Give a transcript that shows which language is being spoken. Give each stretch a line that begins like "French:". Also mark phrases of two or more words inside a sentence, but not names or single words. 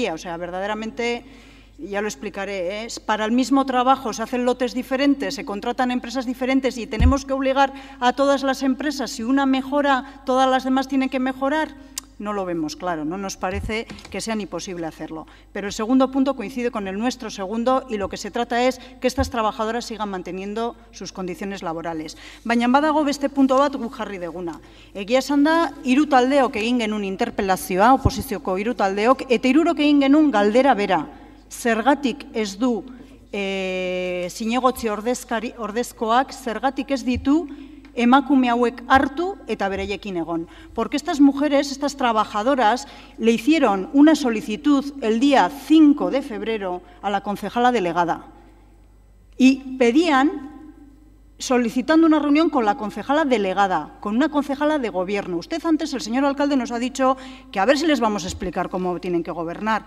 Spanish: O sea, verdaderamente, ya lo explicaré, para el mismo trabajo se hacen lotes diferentes, se contratan empresas diferentes y tenemos que obligar a todas las empresas, si una mejora, todas las demás tienen que mejorar. No lo vemos claro, no nos parece que sea ni posible hacerlo. Pero el segundo punto coincide con el nuestro segundo y lo que se trata es que estas trabajadoras sigan manteniendo sus condiciones laborales.
Basque: Baina badago beste punto bat guk jarri deguna. Egia esan da, 3 taldeok egin genuen interpelazioa, oposizioko 3 taldeok, eta 3 egin genuen galdera bera. Zergatik ez du zinegotzi ordezkoak, zergatik ez ditu emakume hauek hartu eta bereiekin egon.
Spanish: Porque estas mujeres, estas trabajadoras, le hicieron una solicitud el día 5 de febrero a la concejala delegada y pedían, solicitando una reunión con la concejala delegada, con una concejala de gobierno. Usted antes, el señor alcalde, nos ha dicho que a ver si les vamos a explicar cómo tienen que gobernar.